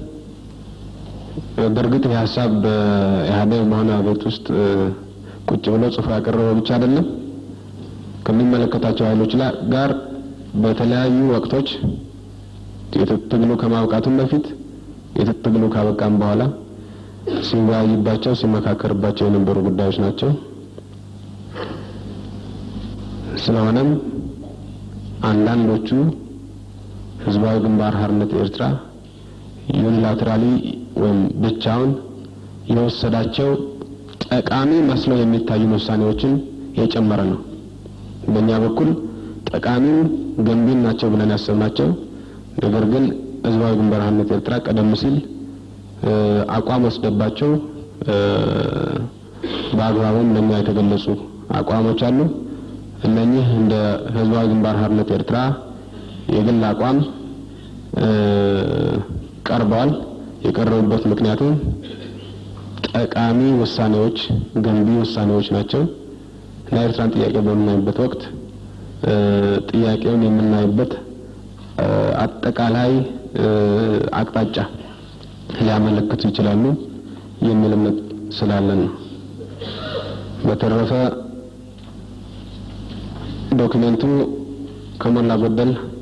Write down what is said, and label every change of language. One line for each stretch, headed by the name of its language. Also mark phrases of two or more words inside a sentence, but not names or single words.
Amharic: በእርግጥ ይህ ሀሳብ በኢህአዴግ መሆነ ቤት ውስጥ ቁጭ ብሎ ጽፎ ያቀረበው ብቻ አይደለም። ከሚመለከታቸው ኃይሎች ጋር በተለያዩ ወቅቶች የትግሉ ከማብቃቱም በፊት የትግሉ ካበቃም በኋላ ሲወያይባቸው ሲመካከርባቸው የነበሩ ጉዳዮች ናቸው። ስለሆነም አንዳንዶቹ ህዝባዊ ግንባር ሓርነት ኤርትራ ዩኒላተራሊ ወይም ብቻውን የወሰዳቸው ጠቃሚ መስለው የሚታዩ ውሳኔዎችን የጨመረ ነው። በእኛ በኩል ጠቃሚ ገንቢ ናቸው ብለን ያሰብናቸው ነገር ግን ህዝባዊ ግንባር ሓርነት ኤርትራ ቀደም ሲል አቋም ወስደባቸው በአግባቡም ለኛ የተገለጹ አቋሞች አሉ። እነኚህ እንደ ህዝባዊ ግንባር ሓርነት ኤርትራ የግል አቋም ቀርበዋል። የቀረቡበት ምክንያቱም ጠቃሚ ውሳኔዎች፣ ገንቢ ውሳኔዎች ናቸው። ለኤርትራን ጥያቄ በምናይበት ወቅት ጥያቄውን የምናይበት አጠቃላይ አቅጣጫ ሊያመለክቱ ይችላሉ የሚል እምነት ስላለን ነው። በተረፈ ዶክመንቱ ከሞላ ጎደል